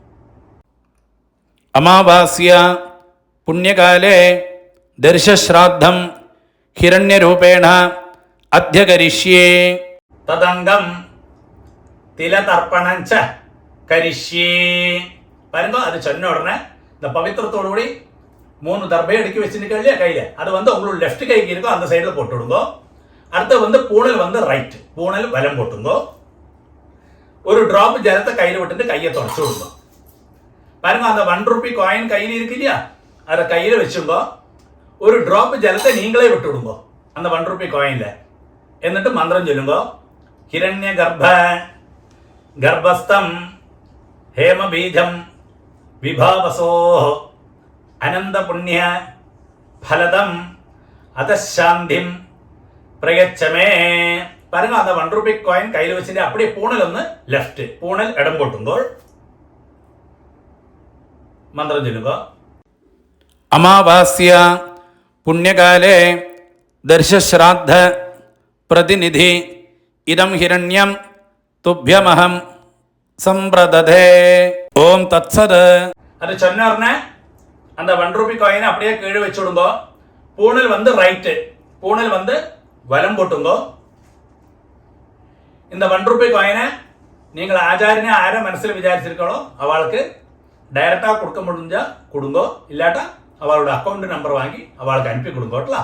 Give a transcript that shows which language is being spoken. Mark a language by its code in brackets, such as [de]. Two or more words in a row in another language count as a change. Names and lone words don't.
[sa] അമാവാസ്യ പുണ്യകാലേ ദർശശ്രാദ്ധം ഹിരണ്യരൂപേണ അധ്യകരിഷ്യേ. തദംഗം തിലതർപ്പണം ച കരിഷ്യേ. [ml] വരുമ്പോ അത് [ta] சொன்ன உடனே இந்த பவித்திரத்தோடு கூடி 3 தர்பை அடுக்கி வச்சுருக்க இல்லையா கையில, அது உங்களுக்கு லெஃப்ட் கைக்கு இருக்கோ அந்த சைடில் போட்டு விடுங்கோ. அடுத்து பூணல் ரைட், பூணல் வலம் போட்டுங்கோ. ஒரு டிராப் ஜலத்தை கையில் விட்டுட்டு கையை தொடச்சு விடுங்க. பாருங்க, அந்த 1 [en] rupee coin [ta] கையில் இருக்கு இல்லையா, அதை கையில் வச்சுங்கோ. ஒரு டிராப் ஜலத்தை நீங்களே விட்டு விடுங்கோ அந்த 1 [en] rupee coinla. [ta] என்னிட்டு மந்திரம் சொல்லுங்கோ. [sa] ഹിരണ്യ ഗർഭസ്ഥം ഹേമബീജം വിഭാവസോ അനന്തപുണ്യ ഫലദം അതശാന്തിം പ്രയച്ഛമേ. [ta] பாருங்க, அந்த 1 [en] rupee coin [ta] கையில் வச்சுட்டு அப்படியே பூணல் லெஃப்ட், பூணல் இடம் போட்டுங்கோள். மந்திரம் சொல்லுங்க. [sa] അമാവാസ്യ പുണ്യകാലേ ദർശശ്രാദ്ധ പ്രതിനിധി ഇദം ഹിരണ്യം തുഭ്യമഹം സമ്പ്രദധേ. ഓം തത്സത്. [ta] அது சொன்ன உடனே அந்த 1 [en] rupee coinai [ta] அப்படியே கீழே வச்சு விடுங்கோ. பூணல் ரைட்டு, பூணல் வலம் போட்டுங்கோ. இந்த 1 [en] rupee coinai [ta] நீங்கள் ஆச்சாரியனை ஆரை மனசில் விசாரிச்சிருக்கோ அவளுக்கு டைரக்டாக கொடுக்க முடிஞ்சா கொடுங்கோ, இல்லாட்டா அவளோட [en] account number [ta] வாங்கி அவளுக்கு அனுப்பி கொடுங்கோட்டலாம்.